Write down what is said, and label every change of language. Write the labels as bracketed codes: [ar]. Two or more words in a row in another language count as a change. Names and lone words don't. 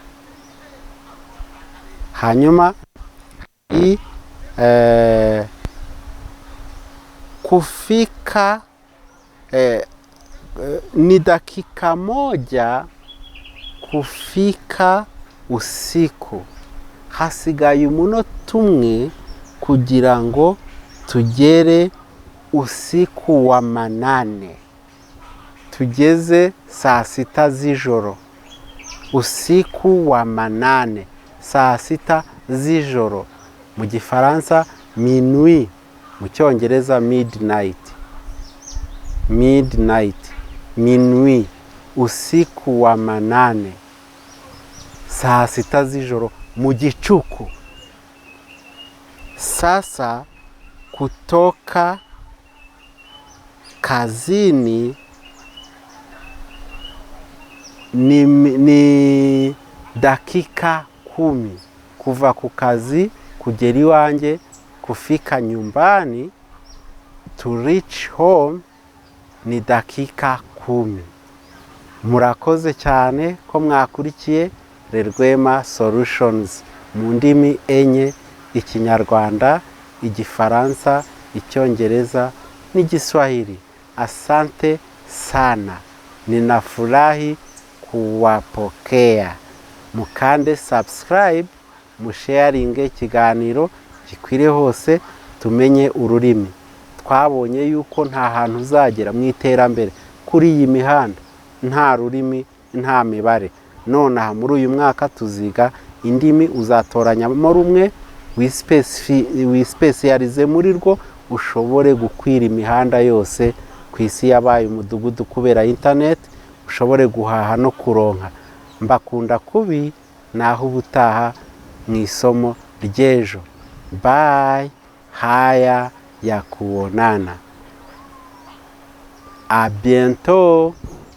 [sw] Hanyuma kufika, ni dakika moja kufika usiku. [rw] Hasigaye umunota umwe kugira ngo tugere [sw] usiku wa manane. [rw] Tugeze saa 6 z'ijoro. [sw] Usiku wa manane, [rw] saa 6 z'ijoro. Mu Gifaransa minuit, mu Cyongereza midnight. Minuit, [sw] usiku wa manane, [rw] saa 6 z'ijoro mu gicuku. [sw] Sasa kutoka kazini ni dakika 10. [rw] Kuva ku kazi kugera iwanjye, [sw] kufika nyumbani, [en] to reach home, [sw] ni dakika 10. [rw] Murakoze cyane ko mwakurikiye Rwema Solutions mu ndimi enye: Ikinyarwanda, Igifaransa, Icyongereza n'Igiswahili. [sw] Asante sana. Ninafurahi kuwapokea. [rw] Mukande subscribe, musharinge ikiganiro gikwire hose, tumenye ururimi. Twabonye yuko nta hantu uzagera mu iterambere kuri iyi mihanda nta rurimi, nta mibare. None muri uyu mwaka tuziga indimi, uzatoranyamo rumwe wispecialize muri rwo, ushobore gukwira imihanda yose ku isi yabaye umudugudu kubera internet, ushobore guhaha no kuronka. Mbakunda kubi, naho ubutaha mu isomo ry'ejo. [en] Bye. [sw] Haya ya kuonana. [fr] A bientôt.